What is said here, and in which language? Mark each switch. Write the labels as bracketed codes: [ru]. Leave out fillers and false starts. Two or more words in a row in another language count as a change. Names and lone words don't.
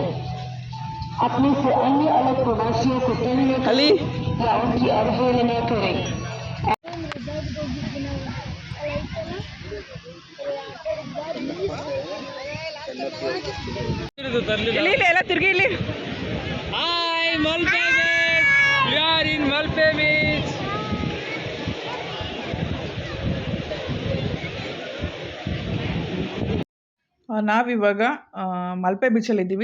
[hi] अपने से अन्य अलग प्रवासियों को तोड़ने या उनकी अवहेलना करें। [kn] ಎಲ್ಲ ತಿರ್ಗಿ ಇಲ್ಲಿ. [en] Hi, Malpe Beach. We are in Malpe Beach. [kn] ನಾವಿವಾಗ ಮಲ್ಪೆ ಬೀಚಲ್ಲಿದ್ದೀವಿ.